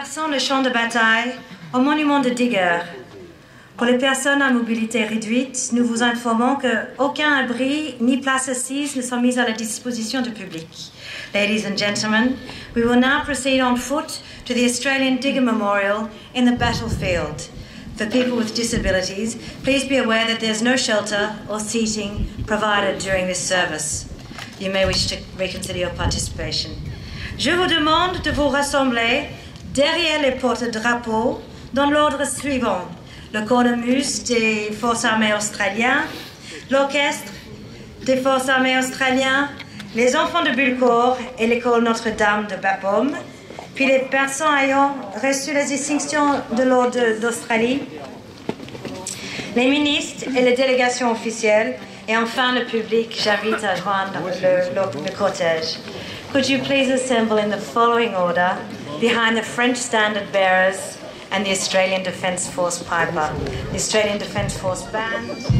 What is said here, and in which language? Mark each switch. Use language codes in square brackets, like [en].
[fr] le champ de bataille au monument de Digger. Pour les personnes à mobilité réduite, nous vous informons qu'aucun abri ni place assise ne sont mis à la disposition du public. [en] Ladies and gentlemen, we will now proceed on foot to the Australian Digger Memorial in the battlefield. For people with disabilities, please be aware that there's no shelter or seating provided during this service. You may wish to reconsider your participation. [fr] Je vous demande de vous rassembler derrière les porte-drapeaux dans l'ordre suivant. Le cornemuse des Forces armées australiennes, l'orchestre des Forces armées australiennes, les enfants de Bulcourt et l'école Notre-Dame de Bapaume, puis les personnes ayant reçu les distinctions de l'Ordre d'Australie, les ministres et les délégations officielles, et enfin le public. J'invite à joindre le cortège. [en] Could you please assemble in the following order behind the French standard bearers and the Australian Defence Force Piper, the Australian Defence Force Band.